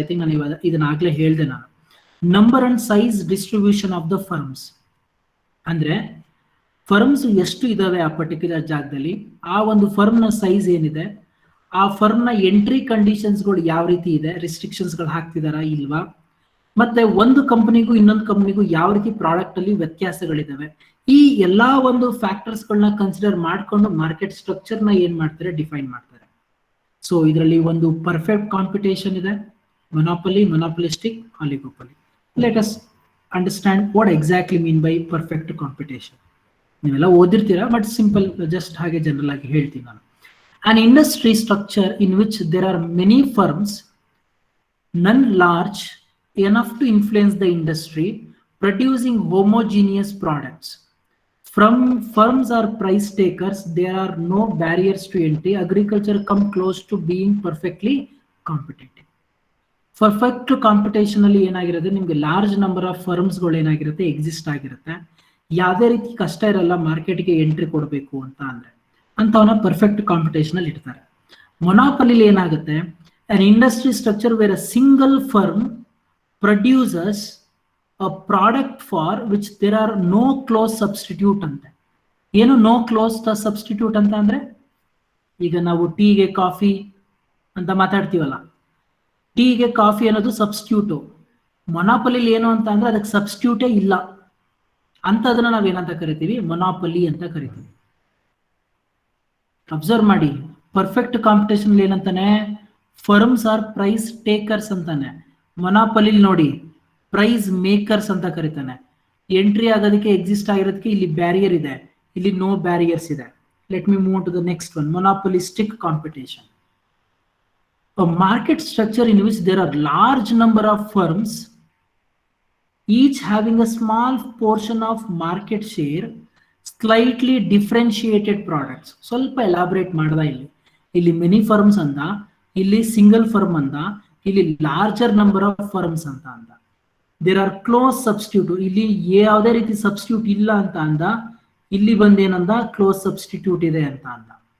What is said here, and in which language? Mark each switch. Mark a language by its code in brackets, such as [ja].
[en] I think [kn] ನಾನು ಇದನ್ನ ಆಗ್ಲೇ ಹೇಳಿದೆ ನಾನು. [en] number and size distribution of the firms, [kn] ಅಂದ್ರೆ ಫರ್ಮ್ಸ್ ಎಷ್ಟು ಇದಾವೆ ಆ ಪರ್ಟಿಕ್ಯುಲರ್ ಜಾಗದಲ್ಲಿ, ಆ ಒಂದು ಫರ್ಮ್ ನ ಸೈಜ್ ಏನಿದೆ, ಆ ಫರ್ಮ್ ನ ಎಂಟ್ರಿ ಕಂಡೀಷನ್ಸ್ಗಳು ಯಾವ ರೀತಿ ಇದೆ, ರಿಸ್ಟ್ರಿಕ್ಷನ್ಸ್ ಗಳು ಹಾಕ್ತಿದಾರಾ ಇಲ್ವಾ, ಮತ್ತೆ ಒಂದು ಕಂಪನಿಗೂ ಇನ್ನೊಂದು ಕಂಪನಿಗೂ ಯಾವ ರೀತಿ ಪ್ರಾಡಕ್ಟ್ ಅಲ್ಲಿ ವ್ಯತ್ಯಾಸಗಳಿದಾವೆ, ಈ ಎಲ್ಲಾ ಒಂದು ಫ್ಯಾಕ್ಟರ್ಸ್ ಗಳನ್ನ ಕನ್ಸಿಡರ್ ಮಾಡ್ಕೊಂಡು ಮಾರ್ಕೆಟ್ ಸ್ಟ್ರಕ್ಚರ್ ನ ಏನ್ ಮಾಡ್ತಾರೆ, ಡಿಫೈನ್ ಮಾಡ್ತಾರೆ. ಸೊ ಇದರಲ್ಲಿ ಒಂದು ಪರ್ಫೆಕ್ಟ್ ಕಾಂಪಿಟೇಷನ್ ಇದೆ, ಮೊನೋಪಲಿ, ಮೊನೋಪಲಿಸ್ಟಿಕ್, ಆಲಿಗೋಪಲಿ. [en] Let us understand what exactly mean by perfect competition. [kn] ನೀವೆಲ್ಲ ಓದಿರ್ತೀರಾ, ಬಟ್ ಸಿಂಪಲ್ ಜಸ್ಟ್ ಹಾಗೆ ಜನರಲ್ ಆಗಿ ಹೇಳ್ತೀನಿ ನಾನು. [en] An industry structure in which there are many firms, none large enough to influence the industry, producing homogeneous products. From firms are price takers, there are no barriers to entry. Agriculture come close to being perfectly competitive. [kn] Perfect competition ಅಲ್ಲಿ ಏನಾಗಿರುತ್ತೆ, ನಿಮ್ಗೆ [en] large number of firms [kn] ಗಳು ಏನಾಗಿರುತ್ತೆ, exist ಆಗಿರುತ್ತೆ. ಯಾವುದೇ ರೀತಿ ಕಷ್ಟ ಇರಲ್ಲ ಮಾರ್ಕೆಟ್ಗೆ ಎಂಟ್ರಿ ಕೊಡಬೇಕು ಅಂತ ಅಂದ್ರೆ, ಅಂತವನ್ನ ಪರ್ಫೆಕ್ಟ್ ಕಾಂಪಿಟೇಷನ್ ಅಲ್ಲಿ ಇಡ್ತಾರೆ. ಮೊನಾಪಲಿಲಿ ಏನಾಗುತ್ತೆ, [en] an industry structure where a single firm produces a product for which there are no close substitute [kn] ಅಂತ. ಏನು [en] no close substitute [kn] ಅಂತ ಅಂದ್ರೆ, ಈಗ ನಾವು ಟೀಗೆ ಕಾಫಿ ಅಂತ ಮಾತಾಡ್ತೀವಲ್ಲ, ಟೀಗೆ ಕಾಫಿ ಅನ್ನೋದು ಸಬ್ಸ್ಟಿಟ್ಯೂಟು. ಮೊನಾಪಲಿಲಿ ಏನು ಅಂತ ಅಂದ್ರೆ ಅದಕ್ಕೆ ಸಬ್ಸ್ಟಿಟ್ಯೂಟೇ ಇಲ್ಲ ಅಂತ, ಅದನ್ನ ನಾವೇನಂತ ಕರಿತೀವಿ, ಮೊನಾಪಲಿ ಅಂತ ಕರಿತೀವಿ. ಅಬ್ಸರ್ವ್ ಮಾಡಿ, perfect competition ಏನಂತಾನೆ, [en] firms are price takers [kn] ಅಂತಾನೆ. ಮೊನಾಪಲಿ ನೋಡಿ ಪ್ರೈಸ್ ಮೇಕರ್ಸ್ ಅಂತ ಕರೀತಾನೆ. ಎಂಟ್ರಿ ಆಗೋದಕ್ಕೆ, ಎಕ್ಸಿಸ್ಟ್ ಆಗಿರೋದಕ್ಕೆ ಇಲ್ಲಿ ಬ್ಯಾರಿಯರ್ ಇದೆ, ಇಲ್ಲಿ [en] no barriers [kn] ಇದೆ. [en] Let me move to the next one, monopolistic competition. A market structure in which there are large number of firms, each having a small portion of market share, slightly differentiated products. [kn] ಸ್ವಲ್ಪ elaborate ಮಾಡ್ದ ಇಲ್ಲಿ many firms ಅಂದ, ಇಲ್ಲಿ single firm ಅಂದ, ಇಲ್ಲಿ [en] larger number of firms [kn] ಅಂತ ಅಂದ. [en] there are close substitute, [kn] ಇಲ್ಲಿ ಯಾವುದೇ ರೀತಿ ಸಬ್ಸ್ಟಿಟ್ಯೂಟ್ ಇಲ್ಲ ಅಂತ ಅಂದ, ಇಲ್ಲಿ ಬಂದೇನಂದ, ಕ್ಲೋಸ್ ಸಬ್ಸ್ಟಿಟ್ಯೂಟ್ ಇದೆ ಅಂತ ಅಂದ.